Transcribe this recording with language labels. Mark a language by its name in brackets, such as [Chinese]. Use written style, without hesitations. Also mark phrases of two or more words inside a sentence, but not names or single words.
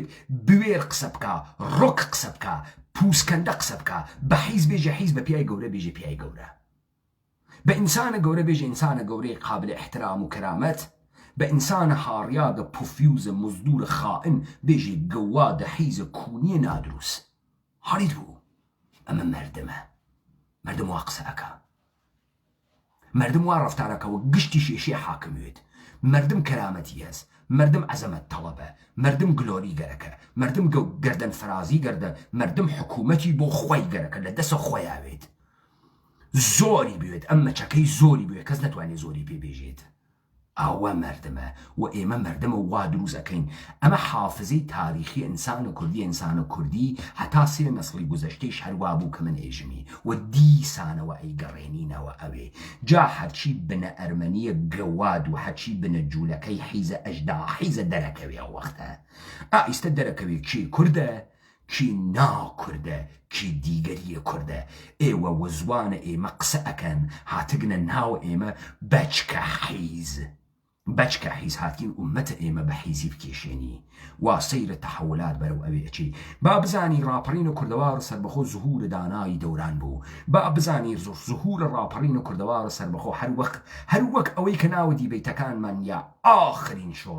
[Central Kurdish] بوێر قسە بکە ڕۆک قسە بکە پووسکەندە قسە بکە بە حیز بێژە حیز بە پیای گەورە بێژە پیای گەورە بە ئینسانە گەورە بێژە ئینسانە گەورەی قابل احترام و کەرامەت بە ئینسانە هاڕیاگە پوفیوزە مزدورە خائن بێژێ گەوادە حیزە کونیە نادروست هەڵیت بوو ئەمە مەردمە مەردم وا قسە ئەکا مردم وا ڕەفتارەکەەوە گشتی شێشێ حاکموێت مردم کەرامەتی هەست مردم عەزەمەت تەڵەبە مردم گلۆری گەرەکە مردم گەردەن فرازی گەردە مردم حکوومەتی بۆ خۆی گەرەکە لە دەسە خۆیاوێت زۆری بوێت ئەم مەچەکەی زۆری بوێت کەس نەتوانێت زۆری پێبێژێت ئەوە مردمە و ئێمە مردمە وا دروستەکەین ئەمە حافزەی تاریخی ئینسانە کوردی ئینسانە کوردی هەتا سێ نەسڵی گوزەشتەیش هەروە بوو کە من ئێژمی و دیسانەوە ئەیگەڕێنینەوە ئەوێ جا هەرچی بنە ئەرمەنیە گەواد و هەرچی بنە جوولەکەی حیزە ئەژدا حیزە دەرەکەوێ ئەو وەختە ئائیستە دەرەکەوێ کێ کوردە کی ناکوردە کی دیگەریە کوردە ئێوە وەزوانە ئێمە قسە ئەکەن هاتگنە ناو ئێمە بەچکە حیز بەچکە حیز هاتین ئومەتە ئێمە بە حیزی بکێشێنی وا سەیرە تەحولات بەرەو ئەوێچی با بزانی ڕاپەڕین و کوردەوار سەربەخۆ زوهور دانایی دەوران بوو با بزانی زوهور ڕاپەڕین و کوردەوار سەربەخۆ هەر وەک ئەوەی کە ناوە دیبەیتەکانمان یا ئاخرین